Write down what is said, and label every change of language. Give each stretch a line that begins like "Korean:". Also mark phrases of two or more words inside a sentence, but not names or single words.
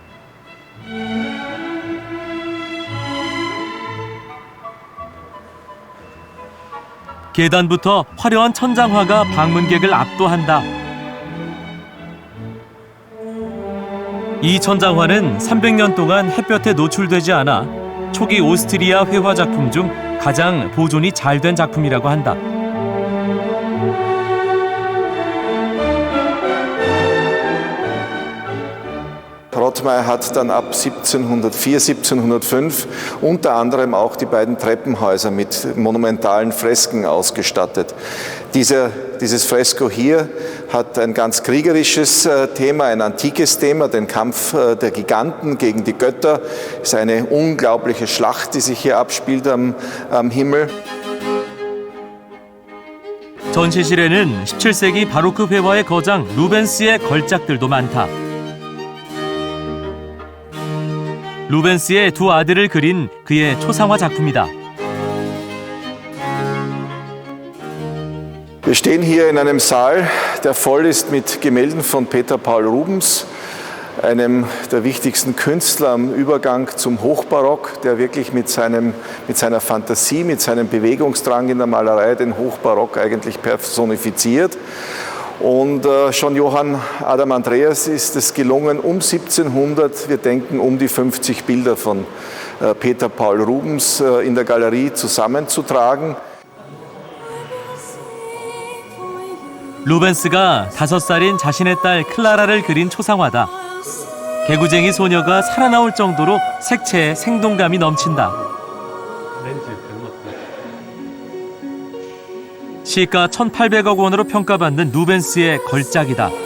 Korean: 계단부터 화려한 천장화가 방문객을 압도한다. 이 천장화는 300년 동안 햇볕에 노출되지 않아 초기 오스트리아 회화 작품 중 가장 보존이 잘 된 작품이라고 한다.
German: Rottmeier hat dann ab 1704, 1705 unter anderem auch die beiden Treppenhäuser mit monumentalen Fresken ausgestattet. Dieses Fresko hier hat ein ganz kriegerisches Thema, ein antikes Thema, den Kampf der Giganten gegen die Götter. Es ist eine unglaubliche Schlacht, die sich hier abspielt am Himmel.
Korean: 전시실에는 17세기 바로크 회화의 거장 루벤스의 걸작들도 많다. 루벤스의 두 아들을 그린 그의 초상화 작품이다.
German: Wir stehen hier in einem Saal, der voll ist mit Gemälden von Peter Paul Rubens, einem der wichtigsten Künstler am Übergang zum Hochbarock, der wirklich mit seiner Fantasie, mit seinem Bewegungsdrang in der Malerei den Hochbarock eigentlich personifiziert. Und schon Johann Adam Andreas ist es gelungen, um 1700, wir denken um die 50 Bilder von Peter Paul Rubens in der Galerie zusammenzutragen.
Korean: 루벤스가 5살인 자신의 딸 클라라를 그린 초상화다. 개구쟁이 소녀가 살아나올 정도로 색채에 생동감이 넘친다. 시가 1,800억 원으로 평가받는 루벤스의 걸작이다.